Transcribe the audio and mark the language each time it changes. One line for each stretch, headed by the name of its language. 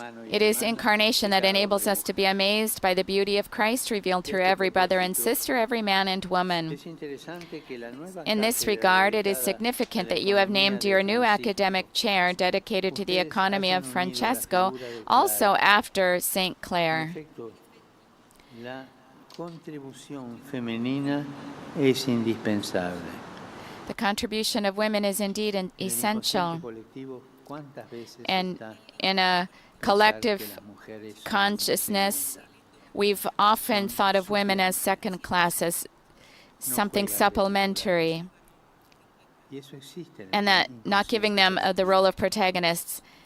English: It is incarnation that enables us to be amazed by the beauty of Christ revealed through every brother and sister, every man and woman. In this regard, it is significant that you have named your new academic chair dedicated to the economy of Francesco, also after St. Clare.
Spanish: La contribución femenina es indispensable.
English: The contribution of women is indeed essential. And in a collective consciousness, we've often thought of women as second class, as something supplementary, and that not giving them the role of protagonists.